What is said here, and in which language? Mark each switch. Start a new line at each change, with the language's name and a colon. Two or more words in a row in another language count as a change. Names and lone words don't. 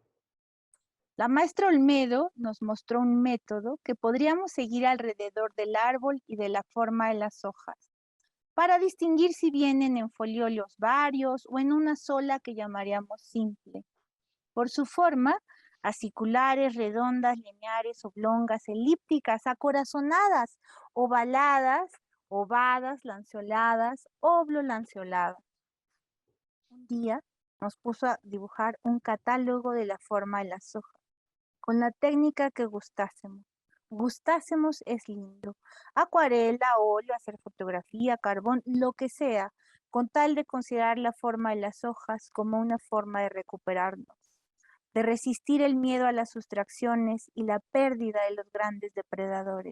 Spanish: La maestra Olmedo nos mostró un método que podríamos seguir alrededor del árbol y de la forma de las hojas, para distinguir si vienen en foliolos varios o en una sola que llamaríamos simple. Por su forma, aciculares, redondas, lineares, oblongas, elípticas, acorazonadas, ovaladas, ovadas, lanceoladas, oblo-lanceoladas. Un día nos puso a dibujar un catálogo de la forma de las hojas, con la técnica que gustásemos. Gustásemos es lindo. Acuarela, óleo, hacer fotografía, carbón, lo que sea, con tal de considerar la forma de las hojas como una forma de recuperarnos, de resistir el miedo a las sustracciones y la pérdida de los grandes depredadores.